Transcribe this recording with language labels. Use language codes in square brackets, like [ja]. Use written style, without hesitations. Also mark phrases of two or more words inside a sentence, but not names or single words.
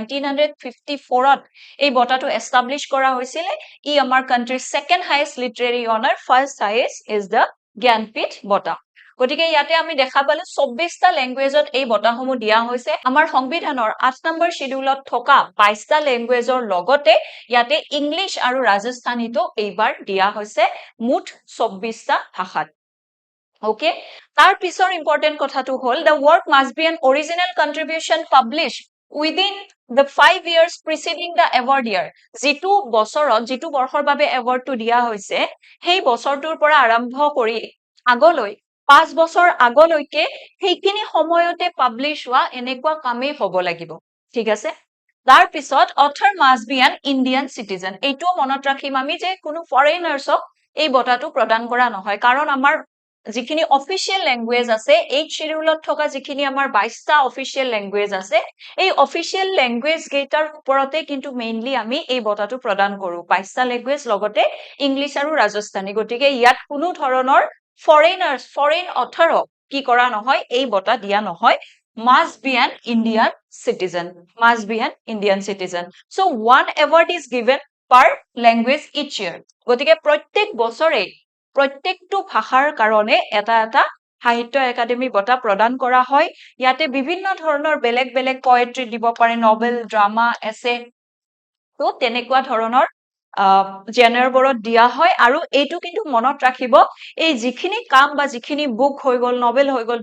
[as] 1954 ত এই বঁটাটো এস্টাবলিশ কৰা হৈছিল ই আমাৰ কান্ট্ৰিৰ [en] second highest literary honour first highest is the [as] জ্ঞানপীঠ বঁটা গতিকে ইয়াতে আমি দেখা পালো 24টা ল্যাঙ্গুৱেজত এই বঁটাসমূহ দিয়া হৈছে আমাৰ সংবিধানৰ 8 নম্বৰ শিডিউলত থকা 22টা ল্যাঙ্গুৱেজৰ লগতে ইয়াতে ইংলিশ আৰু ৰাজস্থানীটো এইবাৰ দিয়া হৈছে মুঠ 24টা ভাষাত ওকে তাৰ পিছৰ ইম্পৰ্টেন্ট কথাটো হল [en] the work must be an original contribution published within the 5 years preceding the award year [as] যেটো বছৰত যেটো বৰ্ষৰ বাবে এৱাৰ্ডটো দিয়া হৈছে সেই বছৰটোৰ পৰা আৰম্ভ কৰি আগলৈ 5 বছৰ আগলৈকে সেইখিনি সময়তে পাবলিশ হোৱা এনেকুৱা কামেই হ'ব লাগিব ঠিক আছে তাৰ পিছত [en] author must be an Indian citizen [as] এইটো মনত ৰাখিম আমি যে কোনো ফৰেইনাৰ্ছক এই বঁটাটো প্ৰদান কৰা নহয় কাৰণ আমাৰ যিখিনি [en] official language [as] আছে এই শিডিউলত থকা যিখিনি আমাৰ 22টা অফিচিয়েল ল্যাঙ্গুৱেজ আছে এই [en] official language [as] গেটাৰ ওপৰতে কিন্তু মেইনলি আমি এই বঁটাটো প্ৰদান কৰো 22টা ল্যাঙ্গুৱেজ লগতে ইংলিশ আৰু ৰাজস্থানী গতিকে ইয়াত কোনো ধৰণৰ ফৰেইনাৰ্ছ [en] foreign author [as] কি কৰা নহয় এই বঁটা দিয়া নহয় [en] must be an Indian citizen must be an Indian citizen so one award is given per language each year [as] গতিকে প্ৰত্যেক বছৰে প্ৰত্যেকটো ভাষাৰ কাৰণে এটা এটা সাহিত্য একাডেমি বঁটা প্ৰদান কৰা হয় ইয়াতে বিভিন্ন ধৰণৰ বেলেগ বেলেগ পোয়েট্ৰি দিব পাৰে [en] novel drama essay [as] তো তেনেকুৱা ধৰণৰ জেনাৰবোৰত দিয়া হয় আৰু এইটো কিন্তু মনত ৰাখিব এই যিখিনি কাম বা যিখিনি বুক হৈ গল নভেল হৈ গল